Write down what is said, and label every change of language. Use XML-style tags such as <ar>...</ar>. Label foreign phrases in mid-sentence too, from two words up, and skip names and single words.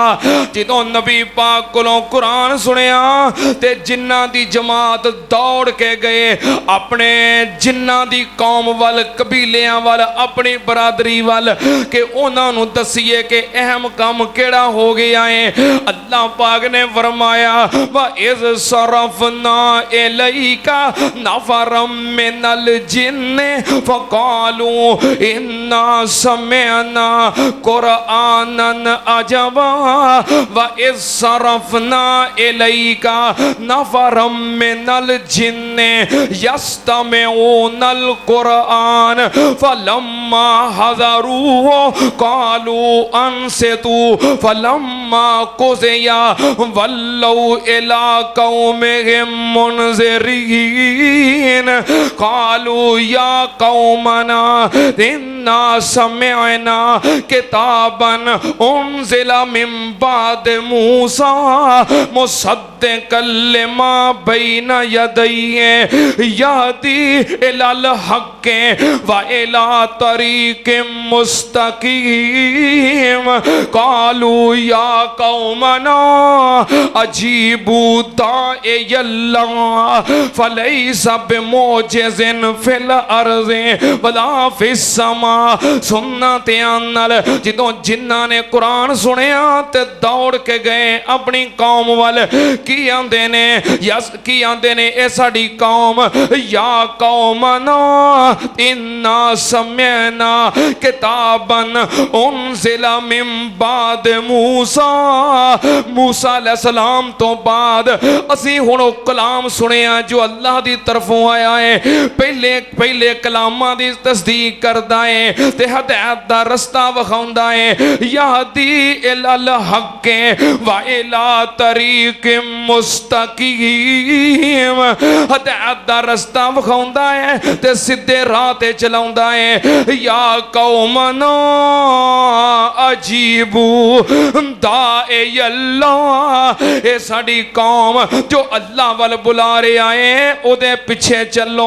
<pa>جدوں نبی پاک کولوں قرآن سنیا تے جناں دی جماعت دوڑ کے گئے اپنے جناں دی قوم وال، قبیلیاں وال، اپنی برادری وال کے اوہناں نوں دسیے کہ اہم کام کیہڑا ہو گیا ہے. اللہ پاک نے فرمایا</pa> <ar>وإذ صرفنا إليك نفرا من الجن فقالوا إنا سمعنا قرآنا عجبا وإذ صرفنا إليك نفرا من الجن يستمعون القرآن فلما حضروه قالوا أنصتوا فلما فلما قضي ولوا إلى قومهم منذرين قالوا يا قومنا إنا سمعنا كتابا أنزل من بعد موسى مصدقا لما بين يديه يهدي إلى الحق وإلى طريق مستقيم قالوا يا قومنا أجيبوا داعي الله فليس بمعجز في الأرض ولا في السماء.</ar> <pa>سننا دھیان نال جدوں جنہاں نے قرآن سنیا تے دوڑ کے گئے اپنی قوم وال کی آندے نے یس کی آندے نے اے ساڈی قوم</pa> <ar>يا قومنا إنا سمعنا كتابا أنزل من بعد موسى</ar> <pa>موسیٰ علیہ السلام تو بعد اسیں ہن کلام سنیا جو اللہ دی طرفوں آیا ہے. پہلے پہلے کلاماں دی تصدیق کردا ہے تے ہدایت دا رستہ وکھاؤندا ہے.</pa> <ar>يهدي إلى الحق وإلى طريق مستقيم</ar> <pa>ہدایت دا رستہ وکھاؤندا ہے تے سیدھے راہ تے چلاؤندا ہے.</pa> <ar>يا قومنا أجيبوا داعي الله</ar> <pa>اے ساڈی قوم جو اللہ وال بلا رہا ہے اوہدے پچھے چلو.</pa>